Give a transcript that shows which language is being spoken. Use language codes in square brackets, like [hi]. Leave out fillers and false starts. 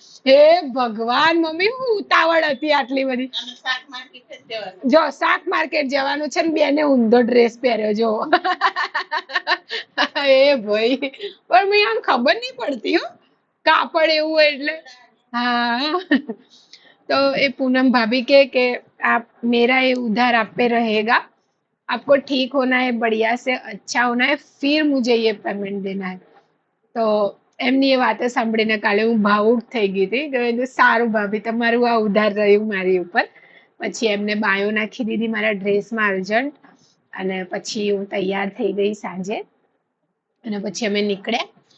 [gu] હે ભગવાન મમ્મી, હું ઉતાવળ હતી આટલી બધી. જો શાક માર્કેટ જવાનું છે ને બેને ઊંધો ડ્રેસ પહેર્યો જો. એ ભાઈ પણ મને આમ ખબર નહીં પડતી હો કાપડ એવું હોય એટલે. [hi] हाँ तो ये पूनम भाभी के आप मेरा ये उधार आप पे रहेगा, आपको ठीक होना है, बढ़िया से अच्छा होना है, फिर मुझे ये पेमेंट देना है. [gu] તો એમની એ વાતો સાંભળીને કાલે હું ભાવુક થઈ ગઈ હતી તો એ સારું ભાભી તમારું આ ઉધાર રહ્યું મારી ઉપર. પછી એમને બાયો નાખી દીધી મારા ડ્રેસમાં અર્જન્ટ, અને પછી હું તૈયાર થઈ ગઈ સાંજે, અને પછી અમે નીકળ્યા.